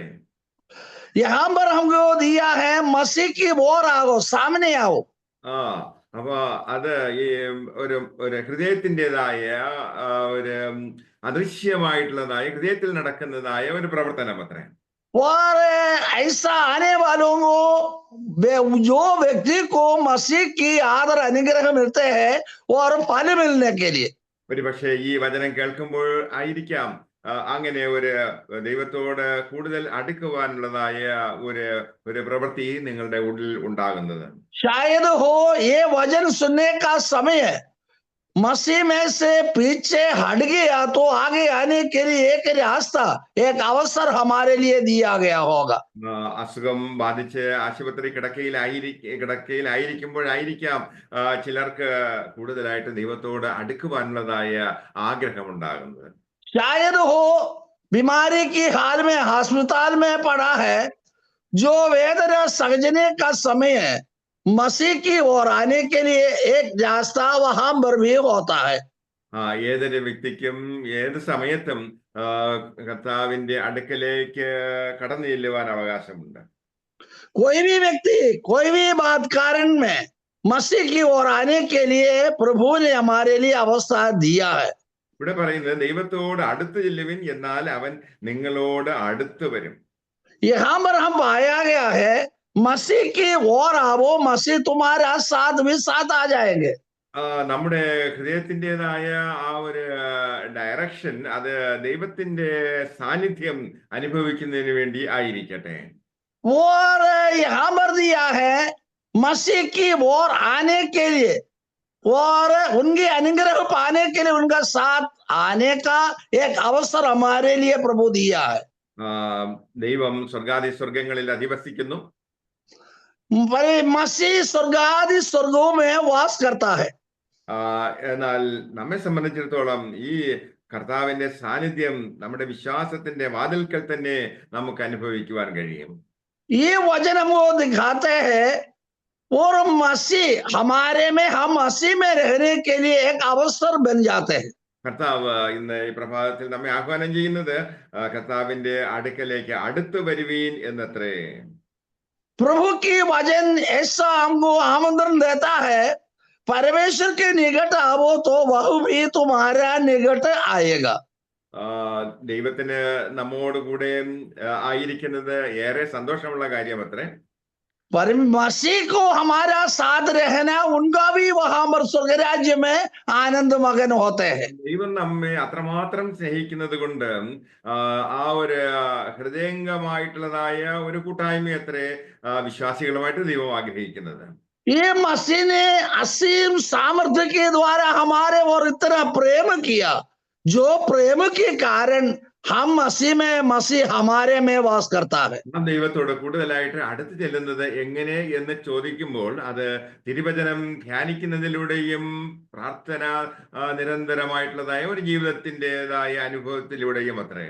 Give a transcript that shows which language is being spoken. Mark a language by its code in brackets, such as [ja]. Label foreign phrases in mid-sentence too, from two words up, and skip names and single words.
[hi] यहाँ पर हमको दिया है मसीह की ओर आओ, सामने आओ। [ml] ആ അപ്പൊ അത് ഈ ഒരു ഒരു ഹൃദയത്തിൻ്റെതായ ഒരു അദൃശ്യമായിട്ടുള്ളതായ ഹൃദയത്തിൽ നടക്കുന്നതായ ഒരു പ്രവർത്തനം അത്രേ. [hi] और ऐसा आने वालों को, जो व्यक्ति को मसीह की आदर अनुग्रह मिलते हैं और फल मिलने के लिए, [ml] ഒരു പക്ഷേ ഈ വചനം കേൾക്കുമ്പോൾ ആയിരിക്കാം അങ്ങനെ ഒരു ദൈവത്തോട് കൂടുതൽ അടുക്കുവാനുള്ളതായ ഒരു ഒരു പ്രവൃത്തി നിങ്ങളുടെ ഉള്ളിൽ ഉണ്ടാകുന്നത്. [hi] शायद हो ये वचन सुनने का समय मसीह में से पीछे हट गया तो आगे आने के लिए एक रास्ता, एक अवसर हमारे लिए दिया गया होगा। [ml] അസുഖം ബാധിച്ച് ആശുപത്രി കിടക്കയിലായിരിക്കുമ്പോഴായിരിക്കാം ചിലർക്ക് കൂടുതലായിട്ട് ദൈവത്തോട് അടുക്കുവാനുള്ളതായ ആഗ്രഹം ഉണ്ടാകുന്നത്. [hi] शायद हो बीमारी की हाल में अस्पताल में पड़ा है, जो वेदना समझने का समय है, मसीह की ओर आने के लिए एक रास्ता वहां पर भी होता है। [ml] ഏതൊരു വ്യക്തിക്കും ഏത് സമയത്തും കർത്താവിന്റെ അടുക്കലേക്ക് കടന്നു ചെല്ലുവാൻ അവകാശമുണ്ട്. [hi] कोई भी व्यक्ति कोई भी बात कारण में मसीह की ओर आने के लिए प्रभु ने हमारे लिए अवस्था दिया है। [ml] ഇവിടെ പറയുന്നത് ദൈവത്തോട് അടുത്ത് ചെല്ലുവിൻ, എന്നാൽ അവൻ നിങ്ങളോട് അടുത്ത് വരും. [hi] यहाँ पर हम पाया गया है मसीह की ओर आओ, मसीह तुम्हारा साथ भी साथ आ जाएंगे। [ml] നമ്മുടെ ഹൃദയത്തിൻ്റെതായ ആ ഒരു ഡയറക്ഷൻ അത് ദൈവത്തിന്റെ സാന്നിധ്യം അനുഭവിക്കുന്നതിന് വേണ്ടി ആയിരിക്കട്ടെ. [hi] और यहाँ पर दिया है मसीह की ओर आने के लिए और उनके अनुग्रह पाने के लिए उनका साथ आने का एक अवसर हमारे लिए प्रभु दिया है। [ml] ദൈവം സ്വർഗാദി സ്വർഗങ്ങളിൽ അധിവസിക്കുന്നു. [hi] मसीह स्वर्गादि स्वर्गों में वास करता है। [ml] എന്നാൽ നമ്മെ സംബന്ധിച്ചിടത്തോളം ഈ കർത്താവിന്റെ സാന്നിധ്യം നമ്മുടെ വിശ്വാസത്തിന്റെ വാതിൽക്കൽ തന്നെ നമുക്ക് അനുഭവിക്കുവാൻ കഴിയും. [hi] ये वचन हमको दिखाते हैं और मसीह हमारे में, हम मसीह में रहने के लिए एक अवसर बन जाते हैं। [ml] കർത്താവ് ഇന്ന് ഈ പ്രഭാതത്തിൽ നമ്മെ ആഹ്വാനം ചെയ്യുന്നത് കർത്താവിന്റെ അടുക്കലേക്ക് അടുത്തു വരുവീൻ എന്നത്രേ. [hi] प्रभु की वचन ऐसा हमको आमंत्रण देता है, परमेश्वर के निकट आओ तो वह भी तुम्हारा निकट आएगा। [ml] ദൈവത്തിന് നമ്മോട് കൂടെ ആയിരിക്കുന്നത് ഏറെ സന്തോഷമുള്ള കാര്യം അത്രേ. [hi] पर मसीह को हमारा साथ रहना, उनका भी वहां पर स्वर्ग राज्य में आनंद मगन होते हैं। [ml] ദൈവം നമ്മെ അത്രമാത്രം സ്നേഹിക്കുന്നത് കൊണ്ട് ആ ഒരു ഹൃദയംഗമായിട്ടുള്ളതായ ഒരു കൂട്ടായ്മ അത്രേ വിശ്വാസികളുമായിട്ട് ദൈവം ആഗ്രഹിക്കുന്നത്. [hi] ये मसीह ने असीम सामर्थ्य के द्वारा हमारे और इतना प्रेम किया, जो प्रेम के कारण हम मसीह में, मसीह हमारे में वास करता है। [ml] നാം ദൈവത്തോട് കൂടുതലായിട്ട് അടുത്ത് ചെല്ലുന്നത് എങ്ങനെ എന്ന് ചോദിക്കുമ്പോൾ അത് തിരുവചനം ധ്യാനിക്കുന്നതിലൂടെയും പ്രാർത്ഥന നിരന്തരമായിട്ടുള്ളതായ ഒരു ജീവിതത്തിൻ്റെതായ അനുഭവത്തിലൂടെയും അത്രേ.